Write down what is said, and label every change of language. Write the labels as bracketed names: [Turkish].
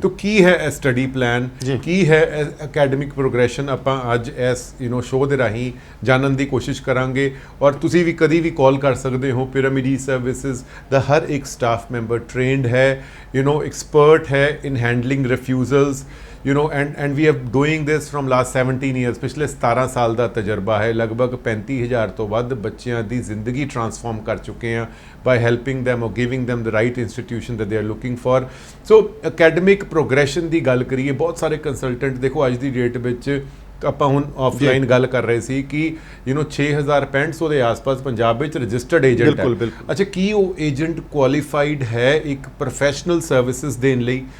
[Punjabi] ਤਾਂ ਕੀ ਹੈ ਇਹ ਸਟੱਡੀ ਪਲਾਨ, ਕੀ ਹੈ ਅਕੈਡਮਿਕ ਪ੍ਰੋਗਰੈਸ਼ਨ, ਆਪਾਂ ਅੱਜ ਇਸ ਸ਼ੋਅ ਦੇ ਰਾਹੀਂ ਜਾਣਨ ਦੀ ਕੋਸ਼ਿਸ਼ ਕਰਾਂਗੇ। ਔਰ ਤੁਸੀਂ ਵੀ ਕਦੀ ਵੀ ਕਾਲ ਕਰ ਸਕਦੇ ਹੋ। ਪਿਰਾਮਿਡ ਈ-ਸਰਵਿਸਿਜ਼ ਦਾ ਹਰ ਇੱਕ ਸਟਾਫ ਮੈਂਬਰ ਟ੍ਰੇਨਡ ਹੈ, ਐਕਸਪਰਟ ਹੈ ਇਨ handling refusals, [English] and we are doing this from last 17 years। [Punjabi] ਪਿਛਲੇ 17 ਸਾਲ ਦਾ ਤਜਰਬਾ ਹੈ। ਲਗਭਗ 35,000 ਤੋਂ ਵੱਧ ਬੱਚਿਆਂ ਦੀ ਜ਼ਿੰਦਗੀ ਟਰਾਂਸਫਾਰਮ ਕਰ ਚੁੱਕੇ ਹਾਂ [English] by helping them or giving them the right institution that they are looking for। [Punjabi] So academic progression ਦੀ ਗੱਲ ਕਰੀਏ, ਬਹੁਤ ਸਾਰੇ ਕੰਸਲਟੈਂਟ ਦੇਖੋ ਅੱਜ ਦੀ ਡੇਟ ਵਿੱਚ ਆਪਾਂ ਹੁਣ ਆਫਲਾਈਨ ਗੱਲ ਕਰ ਰਹੇ ਸੀ ਕਿ 6500 ਦੇ ਆਸ-ਪਾਸ ਪੰਜਾਬ ਵਿੱਚ ਰਜਿਸਟਰਡ ਏਜੰਟ ਹੈ। ਅੱਛਾ, ਕੀ ਉਹ ਏਜੰਟ ਕੁਆਲੀਫਾਈਡ ਹੈ ਇੱਕ ਪ੍ਰੋਫੈਸ਼ਨਲ ਸਰਵਿਸਿਜ਼ ਦੇਣ ਲਈ?